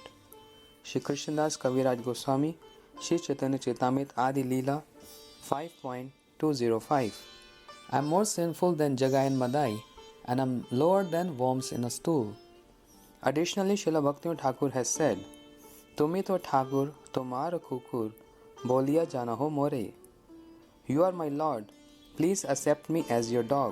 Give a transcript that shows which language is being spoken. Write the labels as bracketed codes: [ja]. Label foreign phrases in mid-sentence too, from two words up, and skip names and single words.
[en] Shri Krishnadas Kaviraj Goswami, Shri Chaitanya Chaitamrit Adi Leela 5.205 I am more sinful than Jagai and Madai, and am lower than worms in a stool. Additionally, Srila Bhaktivinoda Thakur has said, [bn] তুমি তো ঠাকুর, তোমার কুকুর, বলিয়া জানহ মোরে. [en] You are my Lord, please accept me as your dog.